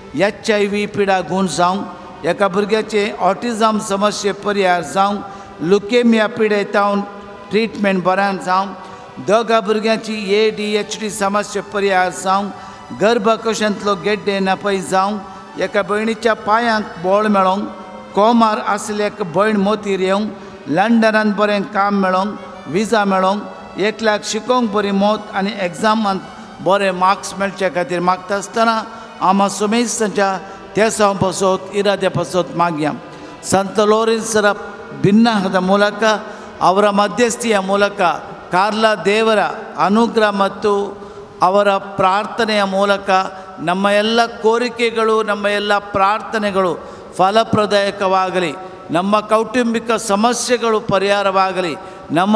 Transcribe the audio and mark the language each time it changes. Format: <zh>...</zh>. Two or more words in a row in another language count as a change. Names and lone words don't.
<kok>HIV पिडा गूण जावंक एका भुरग्याचे ऑटिझम समस्ये परिहार जावंक लुकेमिया पिडेतावन ट्रिटमेंट बऱ्यान जावंक 2 भुरग्यांची ADHD समस्या परिहार जावंक गर्भकोशांतलो गेड्डे नापय जावंक एका भयणीच्या पांयांक बोळ मेळोवंक कोमार आसले एक भयण मोतीर येवंक लंडनान बरें काम मेळोवंक विजा मेळोवंक 1 लाख शिकोवंक बरी मोत आनी एग्जामांत बरे मार्क्स मेळचे खातीर मागता आसतना आमा सोमेस्तांच्या त्या पासत इराद्या पासत मागया</kok> <kn>ಸಂತ ಲೋರೆನ್ಸರ ಭಿನ್ನಹದ ಮೂಲಕ ಅವರ ಮಧ್ಯಸ್ಥಿಯ ಮೂಲಕ ಕಾರ್ಲ ದೇವರ ಅನುಗ್ರಹ ಮತ್ತು ಅವರ ಪ್ರಾರ್ಥನೆಯ ಮೂಲಕ ನಮ್ಮ ಎಲ್ಲ ಕೋರಿಕೆಗಳು ನಮ್ಮ ಎಲ್ಲ ಪ್ರಾರ್ಥನೆಗಳು ಫಲಪ್ರದಾಯಕವಾಗಲಿ ನಮ್ಮ ಕೌಟುಂಬಿಕ ಸಮಸ್ಯೆಗಳು ಪರಿಹಾರವಾಗಲಿ ನಮ್ಮ</kn>